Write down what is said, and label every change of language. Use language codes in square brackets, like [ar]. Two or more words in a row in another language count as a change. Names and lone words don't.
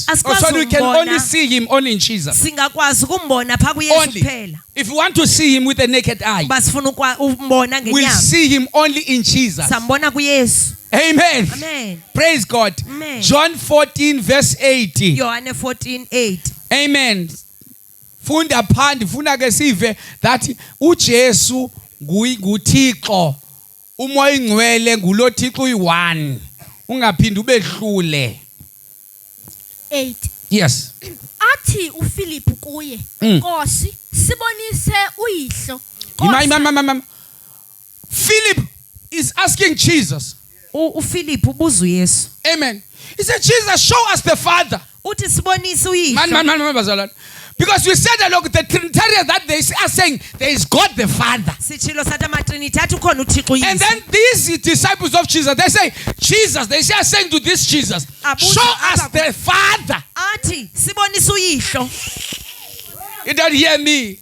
[en] So we can only see him only in Jesus. Only. If you want to see him with the naked eye, we'll see him only in Jesus. Amen. Amen. Praise God. Amen. John 14 verse 80. John 14:8. Amen. [xh] Funda phandi funa ke sive that uJesu nguThixo. Umoya ingcwele nguloThixo uyi1. Ungaphindi ubehlule. 8. [en] Yes. [xh] Athi uPhilip kuye, Nkosi, sibonise uyihlo. [en] Philip is asking Jesus. [xh] uPhilip ubuza uYesu. Amen. [en] He said, Jesus, show us the Father. [xh] Uthi sibonise uyihlo. [en] Man. Because we said that, look, the Trinitarians that they are saying there is God the Father. And then these disciples of Jesus, they say, Jesus, they are saying to this Jesus, show us the Father. You don't hear me?